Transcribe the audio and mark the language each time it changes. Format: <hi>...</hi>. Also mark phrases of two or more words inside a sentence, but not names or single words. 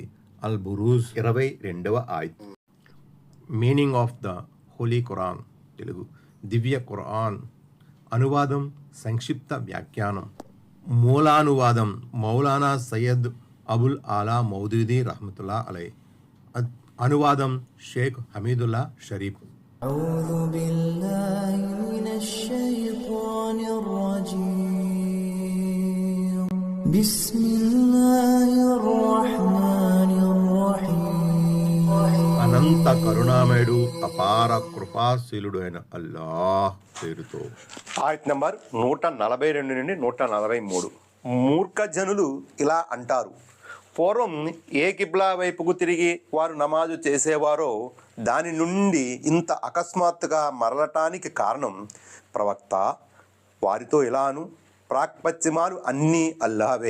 <te>అల్ బురూజ్ 22వ ఆయత్. మీనింగ్ ఆఫ్ ద హోలీ ఖురాన్. తెలుగు దివ్య ఖురాన్. అనువాదం, సంక్షిప్త వ్యాఖ్యానం. మూలానువాదం మౌలానా సయ్యద్ అబుల్ ఆలా మౌదూదీ</te> <ar>رحمة الله عليه.</ar> <te>అనువాదం షేక్ హమీదుల్లా షరీఫ్.</te> <ar>أعوذ بالله من الشيطان الرجيم بسم الله الرحمن الرحيم.</ar> <te>అనంత కరుణామయుడు, అపార కృపాశీలుడు అయిన అల్లాహ్ పేరుతో. ఆయత్ నంబర్ 142 నుండి 143. మూర్ఖ జనులు ఇలా అంటారు: పూర్వం ఏ కిబ్లా వైపుకు తిరిగి వారు నమాజు చేసేవారో దాని నుండి ఇంత అకస్మాత్తుగా మరలటానికి కారణం ప్రవక్త వారితో ఇలాను, ప్రాక్పశ్చిమాలు అన్నీ అల్లాహవే.</te>